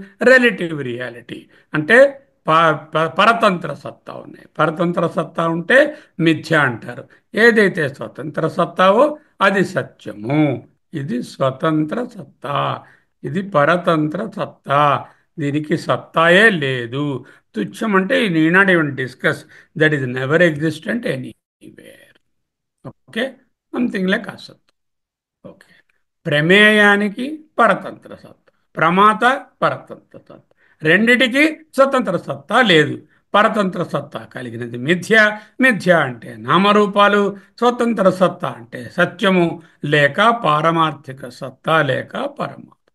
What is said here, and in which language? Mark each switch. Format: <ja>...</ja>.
<te>Relative reality అంటే పరతంత్ర సత్తా ఉన్నాయి. పరతంత్ర సత్తా ఉంటే మిథ్య అంటారు. ఏదైతే స్వతంత్ర సత్తావో అది సత్యము. ఇది స్వతంత్ర సత్తా, ఇది పరతంత్ర సత్తా. దీనికి సత్తాయే లేదు. తుచ్చం అంటే ఈ</te> <en>need not even discuss, that is never existent anywhere. Okay, something like అసత్.</en> <te>ఓకే, ప్రమేయానికి పరతంత్ర సత్తా, ప్రమాత పరతంత్ర సత్తా, రెండిటికి స్వతంత్ర సత్తా లేదు. పరతంత్ర సత్తా కలిగినది మిథ్య. మిథ్య అంటే నామరూపాలు, స్వతంత్ర సత్తా అంటే సత్యము లేక పారమార్థిక సత్తా లేక పరమాత్మ.</te>